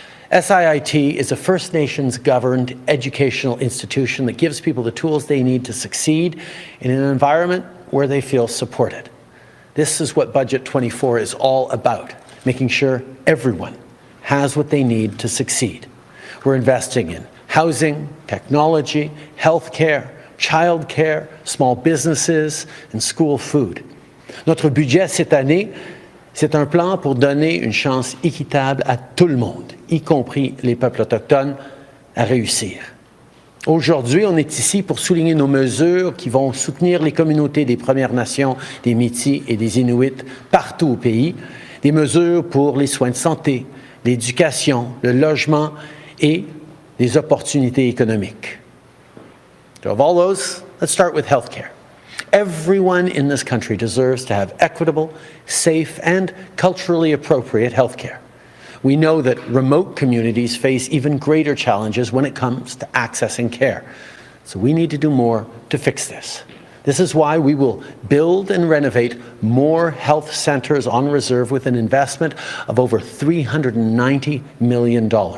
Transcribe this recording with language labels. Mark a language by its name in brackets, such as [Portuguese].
[English] SIIT is a First Nations governed educational institution that gives people the tools they need to succeed in an environment where they feel supported. This is what Budget 24 is all about, making sure everyone has what they need to succeed. We're investing in housing, technology, healthcare, childcare, small businesses, and school food. [French] Notre budget cette année, c'est un plan pour donner une chance équitable à tout le monde, y compris les peuples autochtones, à réussir. Aujourd'hui, on est ici pour souligner nos mesures qui vont soutenir les communautés des Premières Nations, des Métis et des Inuits partout au pays, des mesures pour les soins de santé, l'éducation, le logement et les opportunités économiques. [English] So of all those, let's start with healthcare. Everyone in this country deserves to have equitable, safe, and culturally appropriate healthcare. We know that remote communities face even greater challenges when it comes to accessing care. So we need to do more to fix this. This is why we will build and renovate more health centres on reserve with an investment of over $390 million.